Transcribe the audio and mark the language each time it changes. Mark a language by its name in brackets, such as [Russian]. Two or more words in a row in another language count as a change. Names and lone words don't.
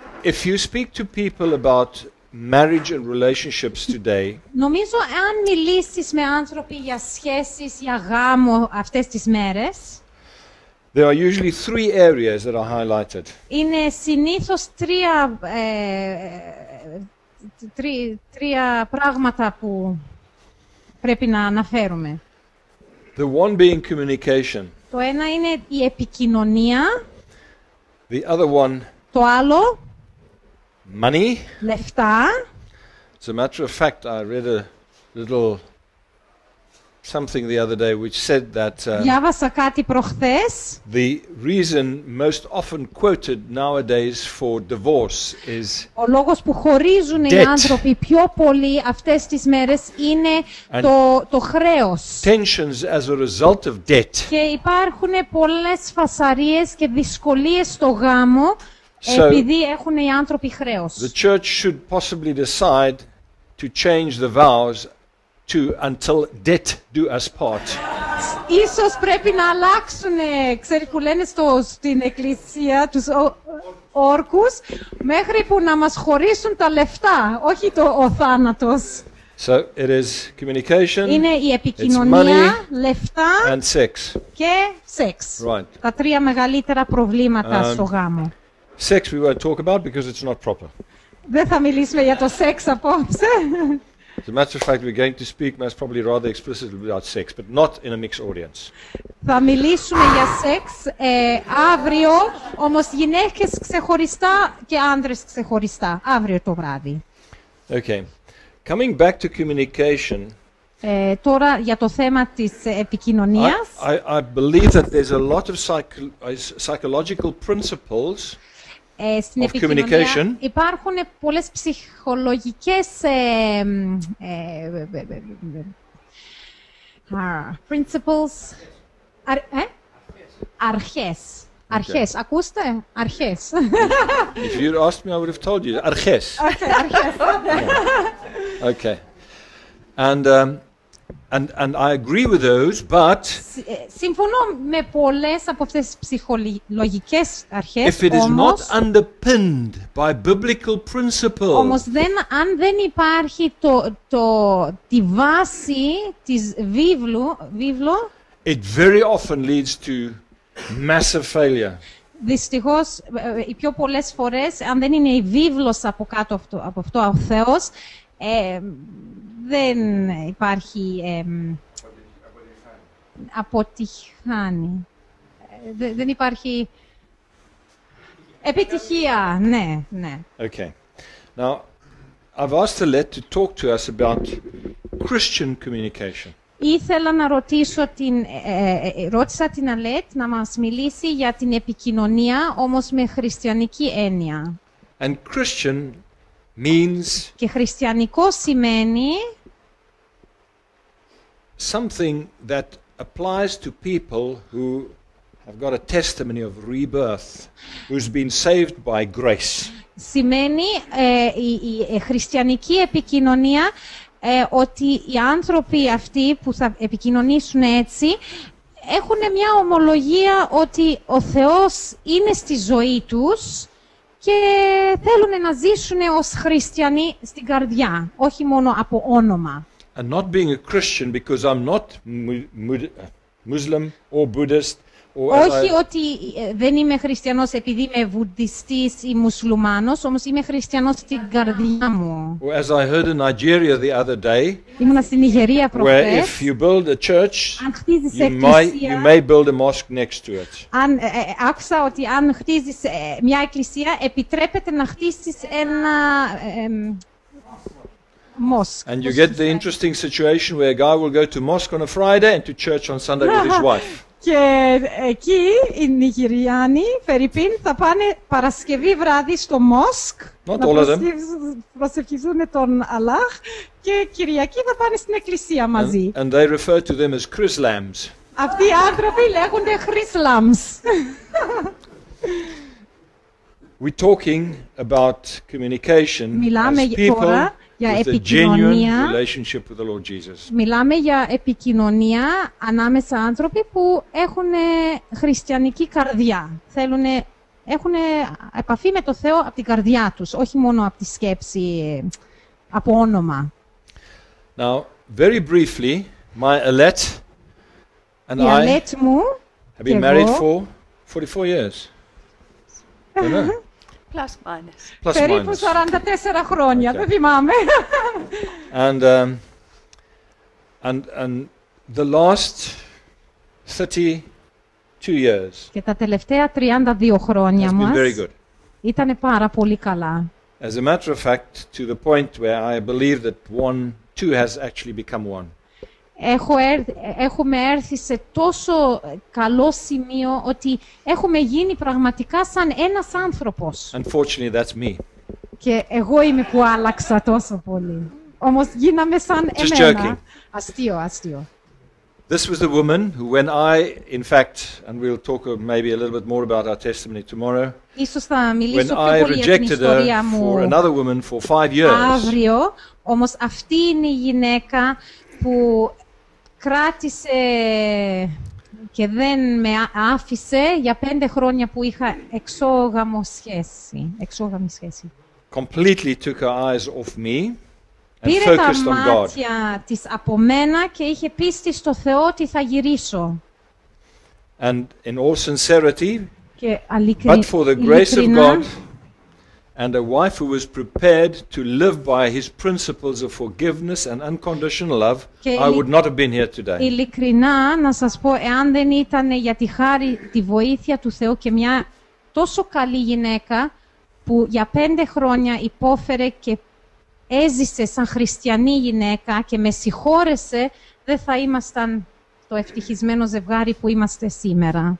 [English] If you speak to people about marriage and relationships today, [Greek] νομίζω αν μιλήσεις με άνθρωποι για σχέσεις, για γάμο αυτές τις μέρες, [English] there are usually three areas that are highlighted. [Greek] είναι συνήθως τρία πράγματα που πρέπει να αναφέρουμε. [English] The one being communication. [Greek] Το ένα είναι η επικοινωνία, [English] The other one, [Greek] το άλλο [English] money. [Greek] λεφτά. [English] As a matter of fact, I read a little something the other day which said that [Greek] Διάβασα κάτι προχθές. [English] the reason most often quoted nowadays for divorce is [Greek] Ο λόγος που χωρίζουν οι [English] Debt. [Greek] άνθρωποι πιο πολύ αυτές τις μέρες είναι το χρέος. [English] tensions as a result of debt. [Greek] Και υπάρχουν πολλές φασαρίες και δυσκολίες στο γάμο [English] So- [Greek] επειδή έχουν οι άνθρωποι χρέος. [English] The church should possibly decide to change the vows to until debt do us part. [Greek] Ίσως πρέπει να αλλάξουν, ξέρει που λένε στην εκκλησία, τους όρκους, μέχρι που να μας χωρίσουν τα λεφτά, όχι ο θάνατος. [English] So it is communication [Greek] Είναι η επικοινωνία, [English] money [Greek] λεφτά [English] and sex. [Greek] και σεξ. [English] Right. [Greek] Τα τρία μεγαλύτερα προβλήματα στο γάμο. [English] Sex we won't talk about because it's not proper. [Greek] Δεν θα μιλήσουμε για το σεξ απόψε. [English] As a matter of fact, we're going to speak most probably rather explicitly about sex, but not in a mixed audience. [Greek] Θα μιλήσουμε για σεξ αύριο, όμως γυναίκες ξεχωριστά και άνδρες ξεχωριστά, αύριο το βράδυ. [English] Okay. Coming back to communication, [Greek] Τώρα για το θέμα της επικοινωνίας, [English] I believe that there's a lot of psychological principles [Greek] στην [English] of [Greek] επικοινωνία [English] communication. [Greek] υπάρχουν πολλές ψυχολογικές principles, αρχές. Αρχές, ακούστε, αρχές. [English] If you'd asked me, I would have told you. Arches. Okay. And I agree with those, but [Greek] Συμφωνώ με πολλές από αυτές τις ψυχολογικές αρχές, [English] if it is not [Greek] όμως, [English] underpinned by biblical principles, [Greek] αν δεν υπάρχει τη βάση της βίβλου, [English] it very often leads to massive failure. [Greek] δυστυχώς οι πιο πολλές φορές, αν δεν είναι η βίβλος από κάτω από αυτό ο Θεός, δεν υπάρχει αποτυχάνει. Δεν υπάρχει επιτυχία, ναι. [English] Okay. Now, I've asked Alette to talk to us about Christian communication. [Greek] Ήθελα να ρώτησα την Αλέτ να μας μιλήσει για την επικοινωνία, όμως με χριστιανική έννοια. [English] And Christian means [Greek] Και χριστιανικό σημαίνει [English] something that applies to people who have got a testimony of rebirth, who's been saved by grace. [Greek] σημαίνει η χριστιανική επικοινωνία, ότι οι άνθρωποι αυτοί που θα επικοινωνήσουν έτσι έχουν μια ομολογία ότι ο Θεός είναι στη ζωή τους και θέλουν να ζήσουν ως χριστιανοί στην καρδιά, όχι μόνο από όνομα. [English] And not being a Christian because I'm not Muslim or Buddhist or [Greek] Όχι ότι δεν είμαι χριστιανός επειδή είμαι βουδιστής ή μουσουλμάνος, όμως είμαι χριστιανός στην καρδιά μου. [English] or as I heard in Nigeria the other day, [Greek] Ήμουνα στην Νιγερία [English] where [Greek] προχθές. [English] if you build a church, [Greek] Αν χτίζεις [English] you [Greek] εκκλησία, [English] may build a mosque next to it. [Greek] άκουσα ότι αν χτίζεις μια εκκλησία, επιτρέπεται να χτίσεις ένα μόσκ. [English] And you get the interesting situation where a guy will go to mosque on a Friday and to church on Sunday with his wife. [Greek] Και εκεί οι Νιγηριάνοι, Φερρυπίν, θα πάνε Παρασκευή βράδυ στο μόσκ [English] Not [Greek] να [English] all of them. [Greek] προσευχηθούν τον Αλλάχ και Κυριακή θα πάνε στην εκκλησία μαζί. [English] And they refer to them as Chrislams. [Greek] Αυτοί οι άνθρωποι λέγονται Χρυσλάμς. [English] We're talking about communication [Greek] Μιλάμε [English] as people [Greek] τώρα για [English] with a genuine [Greek] επικοινωνία. [English] relationship with the Lord Jesus. [Greek] Μιλάμε για επικοινωνία ανάμεσα άνθρωποι που έχουν χριστιανική καρδιά. Θέλουν έχουν επαφή με το Θεό από την καρδιά τους, όχι μόνο από τη σκέψη, από όνομα. [English] Now, very briefly, my Alette and [Greek] Η [English] I [Greek] Αλέτ μου [English] have [Greek] και [English] been married [Greek] εγώ, [English] for 44 years. Don't know. Plus minus. Plus [Greek] περίπου [English] minus. [Greek] 44 χρόνια, [English] Okay. [Greek] δεν θυμάμαι. [English] And the last 32 years [Greek] Και τα τελευταία 32 χρόνια [English] has been [Greek] μας [English] very good. [Greek] ήταν πάρα πολύ καλά. [English] As a matter of fact, to the point where I believe that two has actually become one. [Greek] Έχουμε έρθει σε τόσο καλό σημείο ότι έχουμε γίνει πραγματικά σαν ένας άνθρωπος. [English] Unfortunately, that's me. [Greek] Και εγώ είμαι που άλλαξα τόσο πολύ. Όμως γίναμε σαν [English] Just [Greek] εμένα. [English] joking. [Greek] Αστείο. [English] This was the woman who, when I, in fact, and we'll talk maybe a little bit more about our testimony tomorrow, [Greek] Ίσως θα [English] when [Greek] μιλήσω πιο [English] I [Greek] πολύ για την [English] rejected [Greek] ιστορία [English] her for [Greek] μου [English] another woman for 5 years. [Greek] αύριο. Όμως αυτή είναι η γυναίκα που κράτησε και δεν με άφησε για 5 χρόνια που είχα εξώγαμη σχέση. [English] Completely took her eyes off me and [Greek] Πήρε τα [English] focused on God. [Greek] μάτια της από μένα και είχε πίστη στο Θεό ότι θα γυρίσω. [English] And in all sincerity, [Greek] Και [English] but for the grace of [Greek] ειλικρινά, [English] God and a wife who was prepared to live by his principles of forgiveness and unconditional love, [Greek] Και [English] I would not have been here today. [Greek] ειλικρινά να σας πω, εάν δεν ήταν για τη χάρη, τη βοήθεια του Θεού και μια τόσο καλή γυναίκα που για 5 χρόνια υπόφερε και έζησε σαν χριστιανή γυναίκα και με συγχώρεσε, δεν θα ήμασταν το ευτυχισμένο ζευγάρι που είμαστε σήμερα.